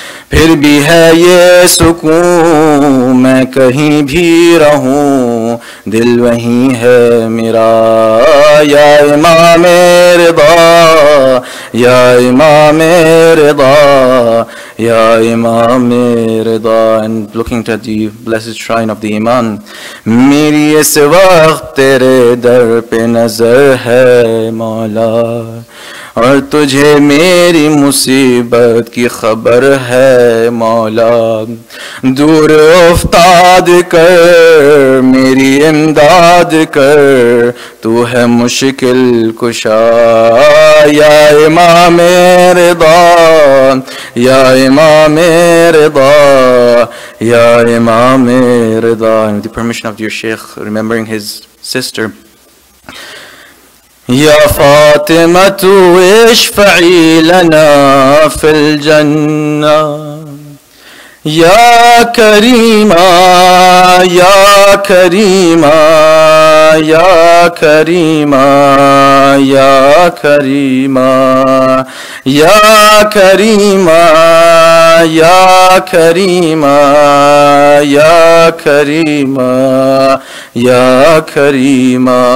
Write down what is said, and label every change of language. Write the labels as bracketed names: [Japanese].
[Urdu] پھر بھی ہے یہ سکون میں کہیں بھی رہوں دل وہیں ہے میرا یا امام رضا یا امام رضا یا امام رضا. [English] And looking at the blessed shrine of the Imam, [Urdu] میری اس وقت تیرے در پہ نظر ہے مولا اور تجھے میری مصیبت کی خبر ہے مولا دور افتاد کر میری امداد کر تو ہے مشکل کشا یا امام رضا یا امام رضا [Arabic] Ya Imam al-Rida. [English] And with the permission of your Shaykh, remembering his sister. [Arabic] يا فاطمة اشفعي لنا في الجنة يا كريمة يا كريمة يا كريمة يا كريمة يا كريمة يا كريمة يا كريمة یا کریمہ